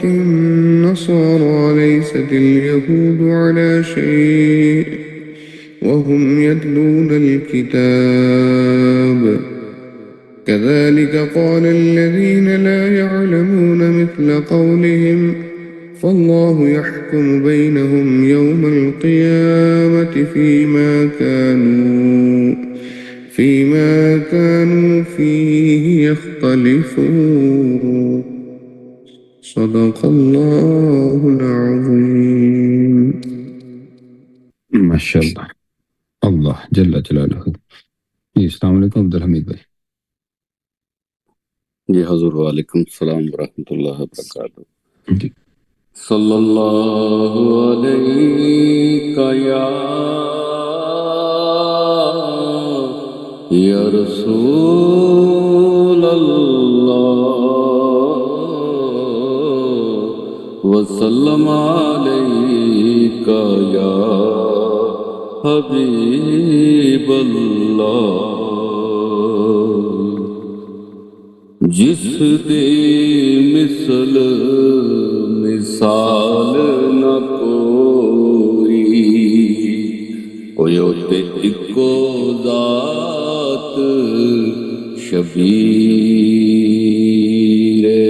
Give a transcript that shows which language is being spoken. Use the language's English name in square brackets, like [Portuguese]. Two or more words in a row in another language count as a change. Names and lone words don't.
[Arabic] النصارى ليست اليهود على شيء وهم يتلون الكتاب، كذلك قال الذين لا يعلمون مثل قولهم، فالله يحكم بينهم يوم القيامة فيما كانوا فيه يختلفون. صدق الله العظيم. ما شاء الله. الله جل جلاله. السلام عليكم عبد الحميد भाई। [Urdu] جی حضور [Arabic] وعليكم السلام ورحمة الله وبركاته. [Urdu] जी [Arabic] صلى الله عليك يا رسول الله وسلم عليك يا حبيب الله. [Punjabi] जिस दे मिसल मिसाल न कोई, ओयो ते इको जात शबीर